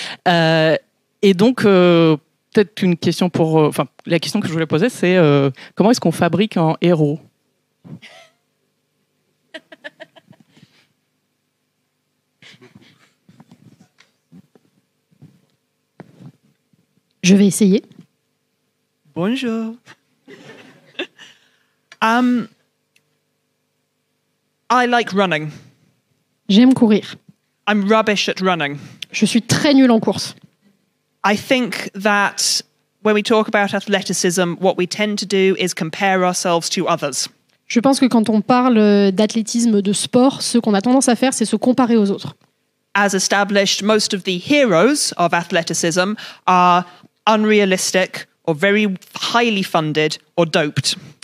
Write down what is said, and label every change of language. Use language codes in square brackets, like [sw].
[fr] Et donc, peut-être une question la question que je voulais poser, c'est comment est-ce qu'on fabrique un héros ? Je vais essayer. Bonjour. [en] I like running. [fr] J'aime courir. [en] I'm rubbish at running. [fr] Je suis très nulle en course. [en] I think that when we talk about athleticism, what we tend to do is compare ourselves to others. [fr] Je pense que quand on parle d'athlétisme, de sport, ce qu'on a tendance à faire, c'est se comparer aux autres. [en] As established, most of the heroes of athleticism are unrealistic or very highly funded or doped.